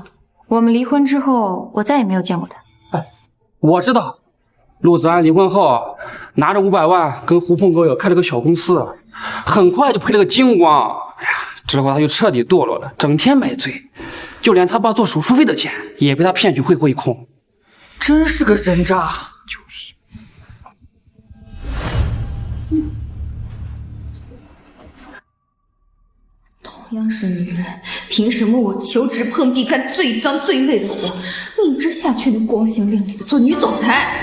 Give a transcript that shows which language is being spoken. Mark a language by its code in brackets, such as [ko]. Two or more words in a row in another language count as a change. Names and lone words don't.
[zh] 我们离婚之后，我再也没有见过他。我知道，陆泽安离婚后拿着500万跟狐朋狗友开了个小公司，很快就赔了个精光。哎呀，之后他就徹底堕落了，整天买醉，就連他爸做手術費的錢也被他騙去匯一空。真是個人渣。就是。同樣是女人，憑什麼我求職碰壁幹最髒最累的活，寧之夏卻能光鮮亮麗的做女總裁？